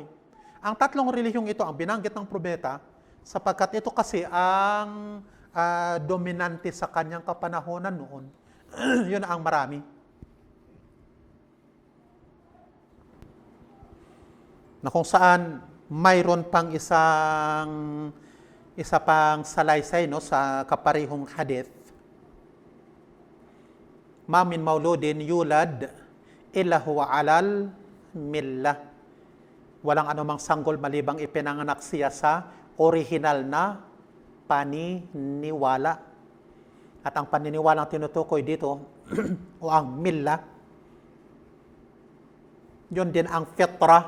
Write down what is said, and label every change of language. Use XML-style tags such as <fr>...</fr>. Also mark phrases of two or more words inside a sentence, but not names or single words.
<tl>Ang 3 relihiyong ito ang binanggit ng propeta sapagkat ito kasi ang dominante sa kanyang kapanahonan noon. Yun ang marami. Na kung saan mayroon pang isa pang salaysay sa kaparehong hadith.</tl> <ar>ما من مولود يولد إلا هو على الملة.</ar> <tl>Walang anumang sanggol malibang ipinanganak siya sa original na paniniwala. At ang paniniwalang tinutukoy dito o ang millah, yun din ang fitra.</tl>